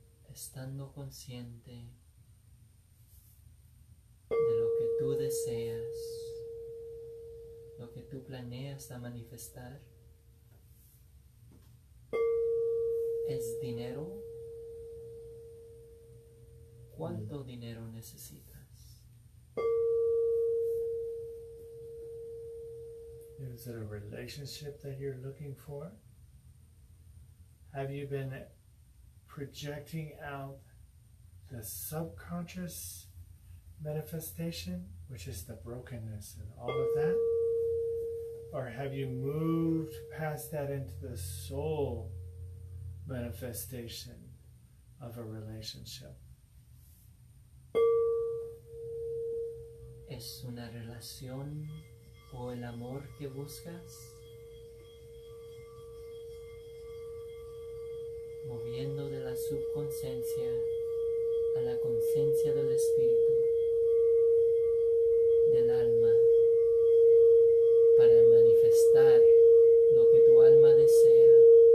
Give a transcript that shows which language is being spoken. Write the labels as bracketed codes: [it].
[es] Estando consciente de lo que tú deseas, lo que tú planeas a manifestar, ¿es dinero? ¿Cuánto dinero necesitas? [en] Is it a relationship that you're looking for? Have you been projecting out the subconscious manifestation, which is the brokenness and all of that? Or have you moved past that into the soul manifestation of a relationship? [es] ¿Es una relación o el amor que buscas? Moviendo de la subconsciencia a la conciencia del espíritu, del alma, para manifestar lo que tu alma desea.